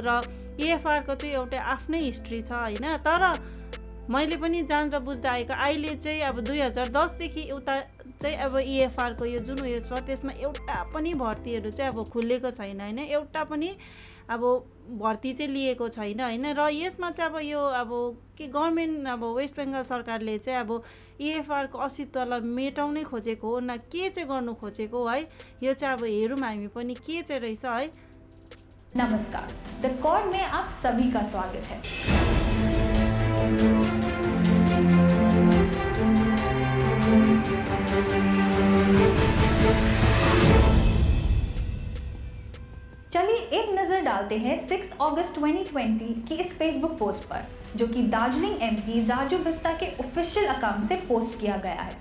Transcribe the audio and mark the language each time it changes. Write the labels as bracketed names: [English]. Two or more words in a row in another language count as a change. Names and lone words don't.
[Nepali] र EFR को चाहिँ एउटा आफ्नै हिस्ट्री छ होइन। तर मैले पनि जान्दा बुझ्दा आएको अहिले चाहिँ अब 2010 देखि उता चाहिँ अब EFR को यो जुन उयो छ त्यसमा एउटा पनि भर्तीहरू चाहिँ अब खुलेको छैन होइन, एउटा पनि अब भर्ती चाहिँ लिएको छैन होइन। र यसमा चाहिँ अब यो अब के गभर्मेन्ट अब वेस्ट बेङ्गाल सरकारले चाहिँ अब EFR को अस्तित्वलाई मेटाउनै खोजेको हो न के चाहिँ गर्नु खोजेको है, यो चाहिँ अब हेरौँ हामी पनि के चाहिँ रहेछ है। [Hindi] नमस्कार, द कॉर्ड में आप सभी का स्वागत है। चलिए एक नजर डालते हैं 6 अगस्त 2020 की इस फेसबुक पोस्ट पर, जो कि दार्जिलिंग MP राजू बिस्टा के ऑफिशियल अकाउंट से पोस्ट किया गया है।